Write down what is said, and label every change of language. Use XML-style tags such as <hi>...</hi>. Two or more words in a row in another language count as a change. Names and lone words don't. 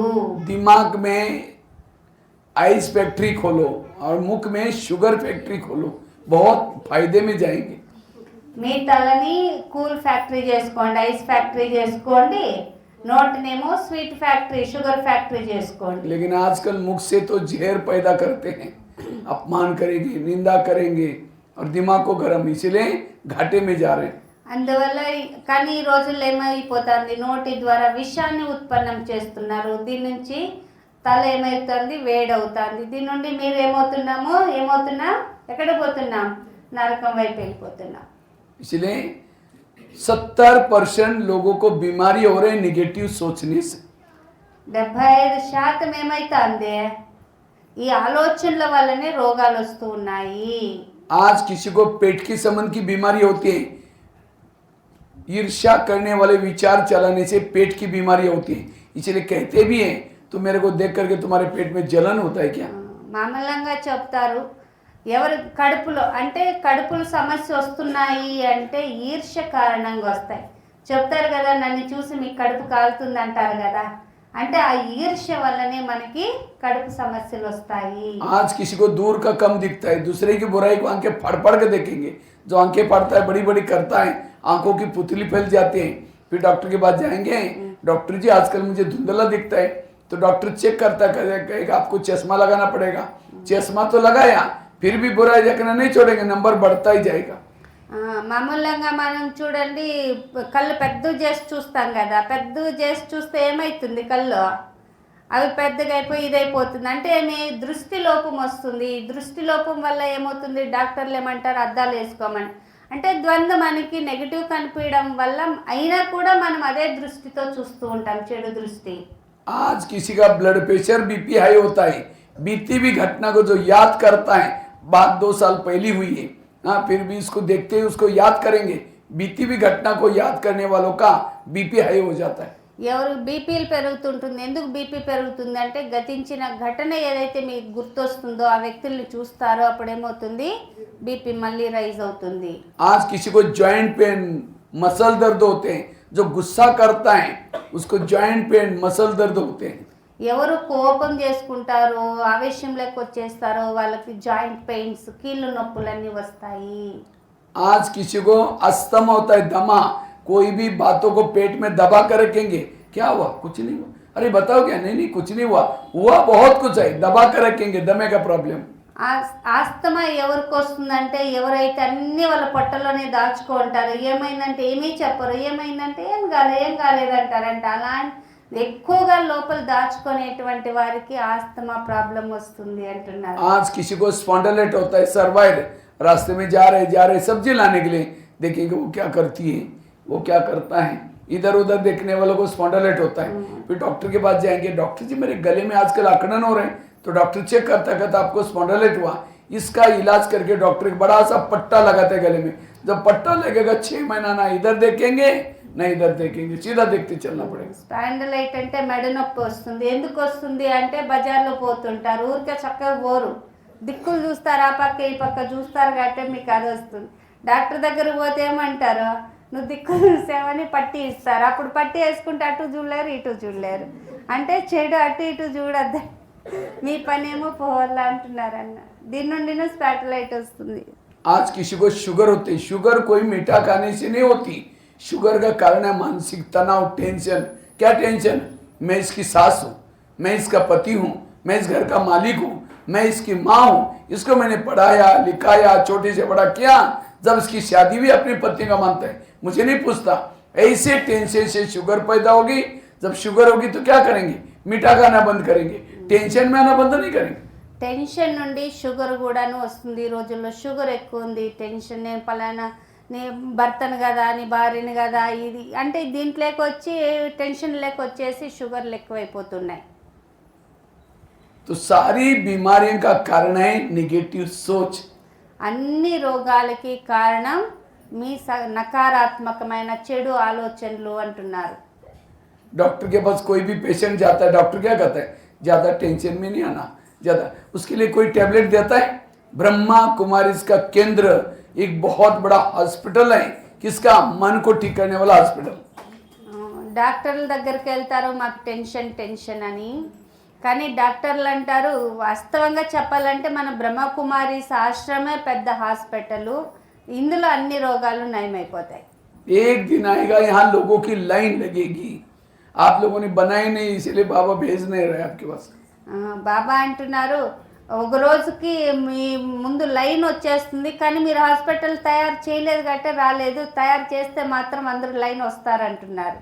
<hi>दिमाग में</hi> <en>ice factory</en> <hi>खोलो और मुख में</hi> <en>sugar factory</en> <hi>खोलो, बहुत फायदे में जाएंगे.</hi> <te>మీ తలని</te> <en>cool factory</en> <te>చేసుకోండి,</te> <en>ice factory</en> <te>చేసుకోండి, నోటినేమో</te> <en>sweet factory, sugar factory</en> <te>చేసుకోండి.</te> <hi>लेकिन आजकल मुख से तो जहर पैदा करते हैं, अपमान करेंगे, निंदा करेंगे और दिमाग को गर्म, इसलिए घाटे में जा रहे हैं.</hi> <te>అందువల్ల కానీ ఈ రోజుల్లో ఏమైపోతుంది, నోటి ద్వారా విషాన్ని ఉత్పన్నం చేస్తున్నారు. దీని నుంచి తల ఏమవుతుంది, వేడవుతుంది. దీని నుండి మీరు ఏమవుతున్నాం, ఎక్కడ పోతున్నాం, నరకం వైపు వెళ్ళిపోతున్నాం.</te> <hi>इसलिए 70% लोगों को बीमारी हो रही है निगेटिव सोचने से.</hi> <te>75% ఏమైతుంది, ఈ ఆలోచనల వల్లనే రోగాలు వస్తూ ఉన్నాయి.</te> <hi>आज किसी को पेट की संबंध की बीमारी होती है, ईर्ष्या करने वाले विचार चलाने से पेट की बीमारी होती है. इसलिए कहते भी हैं, तो मेरे को देख करके तुम्हारे पेट में जलन होता है क्या?</hi> <te>మామూలుగా చెప్తారు, ఎవరు కడుపులో అంటే కడుపులో సమస్య వస్తున్నాయి అంటే ఈర్ష్య కారణంగా వస్తాయి. చెప్తారు కదా, నన్ను చూసి మీకు కడుపు కాలుతుంది అంటారు కదా, అంటే ఆ ఈర్ష్య వల్లనే మనకి కడుపు సమస్యలు వస్తాయి.</te> <hi>आज किसी को दूर का कम दिखता है, दूसरे की बुराई को आंखें फाड़ फाड़ के देखेंगे. जो आंखें फाड़ता है, बड़ी बड़ी करता है, आंखों की पुतली फैल जाती है. फिर डॉक्टर के पास जाएंगे, डॉक्टर जी आजकल मुझे धुंधला दिखता है, तो</hi> <en>doctor check</en> <hi>करता कहेगा आपको चश्मा लगाना पड़ेगा. चश्मा तो लगाया, फिर भी बुराई देखना नहीं छोड़ेंगे, नंबर बढ़ता ही जाएगा.</hi> <te>మామూలుగా మనం చూడండి, కళ్ళు పెద్దగా చేసి చూస్తాం కదా, పెద్దగా చేసి చూస్తే ఏమవుతుంది, కళ్ళు అవి పెద్దగా అయిపోయి ఇదైపోతుంది. అంటే మీ దృష్టి లోపం వస్తుంది. దృష్టి లోపం వల్ల ఏమవుతుంది, డాక్టర్లు ఏమంటారు, అద్దాలు వేసుకోమని. అంటే ద్వంద్వ మనకి నెగిటివ్ కనిపించడం వల్ల అయినా కూడా మనం అదే దృష్టితో చూస్తూ ఉంటాం, చెడు దృష్టి.</te> <hi>आज किसी का</hi> <en>blood pressure BP high</en> <hi>होता है, बीती भी घटना को जो याद करता है, बात 2 साल पहले हुई है, हाँ फिर भी इसको देखते ही उसको याद करेंगे, बीती भी घटना को याद करने वालों का</hi> <en>BP high</en> <hi>हो जाता है।</hi> <te>ఎవరు బీపీలు పెరుగుతుంటుంది, ఎందుకు బీపీ పెరుగుతుంది అంటే గతించిన ఘటన ఏదైతే మీకు గుర్తొస్తుందో ఆ వ్యక్తుల్ని చూస్తారో అప్పుడు ఏమవుతుంది, బీపీ మళ్ళీ రైజ్ అవుతుంది.</te> <hi>आज किसी को</hi> <en>joint pain muscle</en> <hi>दर्द होते हैं, जो गुस्सा करता है उसको</hi> <en>joint pain muscle</en> <hi>दर्द होते हैं।</hi> <te>ఎవరు కోపం చేసుకుంటారో ఆవేశంలోకి వచ్చేస్తారో వాళ్ళకి</te> <en>joint pains,</en> <te>కీళ్ళు నొప్పులన్నీ వస్తాయి.</te> <hi>आज किसी को अस्थमा होता है, दमा, कोई भी बातों को पेट में दबा कर रखेंगे, क्या हुआ, कुछ नहीं हुआ, अरे बताओ क्या, नहीं नहीं कुछ नहीं हुआ, हुआ बहुत कुछ है, दबा कर रखेंगे, दमे का प्रॉब्लम।</hi> <te>ఆస్తమా ఎవరికి వస్తుందంటే ఎవరైతే అన్ని వాళ్ళ పొట్టలోనే దాచుకుంటారు, ఏమైందంటే ఏమీ చెప్పరు, ఏమైందంటే ఏం కాలేదంటారంట. అలా ఎక్కువగా లోపల దాచుకునేటువంటి వారికి</te> <en>asthma problem</en> <te>వస్తుంది అంటున్నారు.</te> <hi>आज किसी को स्पॉन्डिलाइटिस होता है, सर्वाइवल, रास्ते में जा रहे सब्जी लाने के लिए देखेंगे वो क्या करती है, वो क्या करता है, इधर उधर देखने वालों को स्पॉन्डिलाइटिस होता है। फिर डॉक्टर के पास जाएंगे, डॉक्टर जी मेरे गले में आजकल अकड़न हो रहे हैं, तो</hi> <en>doctor check</en> <hi>करता कहता आपको स्पॉन्डिलाइटिस हुआ, इसका इलाज करके डॉक्टर एक बड़ा सा पट्टा लगाते हैं गले में, जब पट्टा लगेगा 6 महीना ना इधर देखेंगे ना इधर देखेंगे, सीधा देखते चलना पड़ेगा।</hi> <te>స్పాండిలైట్ అంటే మెడ నొప్పి వస్తుంది, ఎందుకు వస్తుంది అంటే బజార్లో పోతుంటారు, ఊరికే చక్కగా పోరు, దిక్కులు చూస్తారు, ఆ పక్క ఈ పక్క చూస్తారు కాబట్టి మీకు అది వస్తుంది. డాక్టర్ దగ్గర పోతే ఏమంటారు, నువ్వు దిక్కులు చూసావని పట్టి ఇస్తారు, అప్పుడు పట్టి వేసుకుంటే అటు చూడలేరు ఇటు చూడలేరు, అంటే చెడు అటు ఇటు చూడద్దు, మీ పనేమో పోవాలా అంటున్నారన్న. దీని నుండి స్పాటిలైట్ వస్తుంది.</te> <hi>आज किसी को शुगर होती है, शुगर कोई मीठा खाने से नहीं होती, शुगर का कारण है मानसिक तनाव, टेंशन। क्या टेंशन, मैं इसकी सास हूँ, मैं इसका पति हूँ, मैं इस घर का मालिक हूँ, मैं इसकी माँ हूँ, इसको मैंने पढ़ाया लिखाया छोटे से बड़ा किया, जब इसकी शादी भी अपनी पत्नी का मानता है, मुझे नहीं पूछता, ऐसे टेंशन से शुगर पैदा होगी। जब शुगर होगी तो क्या करेंगे, मीठा खाना बंद करेंगे, टेंशन में आना बंद नहीं करेंगे।</hi> <te>టెన్షన్ నుండి షుగర్ కూడాను వస్తుంది. ఈ రోజుల్లో షుగర్ ఎక్కువ ఉంది, టెన్షన్, నేను పలానా నీ భర్తను కదా నీ భార్యని కదా ఇది అంటే దీంట్లోకి వచ్చి టెన్షన్ లేక వచ్చేసి షుగర్లు ఎక్కువైపోతున్నాయి.</te> <hi>तो सारी बीमारियों का कारण है निगेटिव सोच।</hi> <te>అన్ని రోగాలకి కారణం మీ నకారాత్మకమైన చెడు ఆలోచనలు అంటున్నారు.</te> <hi>डॉक्टर के पास कोई भी पेशेंट जाता है, डॉक्टर क्या कहता है, ज़्यादा टेंशन में नहीं आना, ज़्यादा उसके लिए कोई टैबलेट देता है। ब्रह्मा कुमारी इसका केंद्र एक बहुत बड़ा हॉस्पिटल है, किसका, मन को ठीक करने वाला हॉस्पिटल।</hi> <te>డాక్టర్ల దగ్గరికి వెళ్తారు మాకు టెన్షన్ అని, కానీ డాక్టర్లు అంటారు వాస్తవంగా చెప్పాలంటే మన బ్రహ్మకుమారి ఆశ్రమే పెద్ద హాస్పిటల్, ఇందులో అన్ని రోగాలు నయమైపోతాయి.</te> <hi>एक दिन आएगा यहाँ लोगों की लाइन लगेगी, आप लोगों ने बनाई नहीं इसलिए बाबा भेज नहीं रहे आपके पास।</hi> <te>బాబా అంటున్నారు ఒక రోజుకి మీ ముందు లైన్ వచ్చేస్తుంది, కానీ మీరు హాస్పిటల్ తయారు చేయలేదు కాబట్టి రాలేదు, తయారు చేస్తే మాత్రం అందరూ లైన్ వస్తారంటున్నారు.</te>